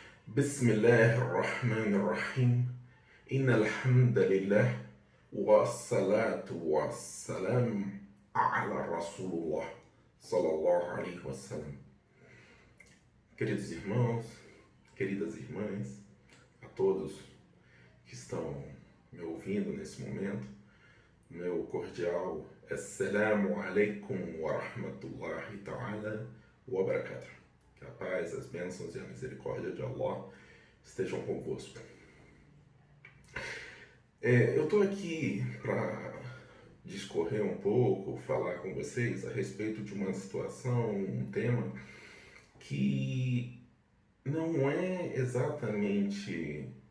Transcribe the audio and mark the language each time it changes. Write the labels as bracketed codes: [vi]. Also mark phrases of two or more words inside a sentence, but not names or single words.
[ar] بسم الله الرحمن الرحيم إن الحمد لله والصلاة والسلام على رسول الله صلى الله عليه وسلم. [pt] Queridos irmãos, queridas irmãs, a todos que estão me ouvindo nesse momento, meu cordial [ar] السلام عليكم ورحمة الله تعالى وبركاته. [pt] Que a paz, as bênçãos e a misericórdia de Allah estejam convosco. Eu estou aqui para discorrer um pouco, falar com vocês a respeito de uma situação, um tema que não é exatamente